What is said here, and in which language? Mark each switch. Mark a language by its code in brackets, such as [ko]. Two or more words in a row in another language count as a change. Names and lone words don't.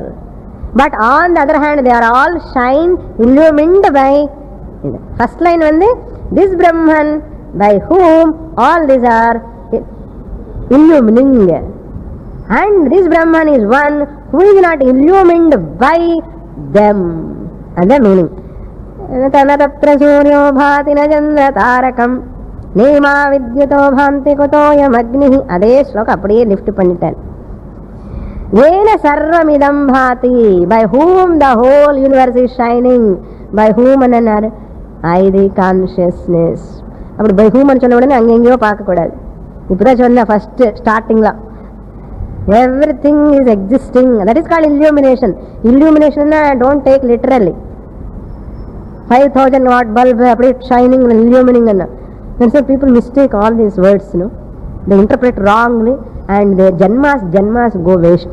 [en] But on the other hand, they are all illumined by, first line வந்து this Brahman by whom all these are illumining, and this Brahman is one who is not illumined by them. And the meaning, [sa] तत्र सूर्यो भाति न चंद्र तारकम नेमा विद्युतो भान्ति कुतोयम अग्निः. [ta] அதே ஸ்லோகம் அப்படியே லிஃப்ட் பண்ணிட்டேன். [sa] येन सर्वमिदं भाति, [en] by whom the whole universe is shining, by whom another, I the consciousness. [ta] அப்படி [en] by whom [ta] சொன்ன உடனே அங்கே எங்கேயோ பார்க்கக்கூடாது. இப்போதான் சொன்னேன் [en] first startingla everything is existing, that is called illumination. Illumination don't take literally 5000 watt bulb apdi shining and illuminating and then some people mistake all these words, they interpret wrongly and their janmas go waste.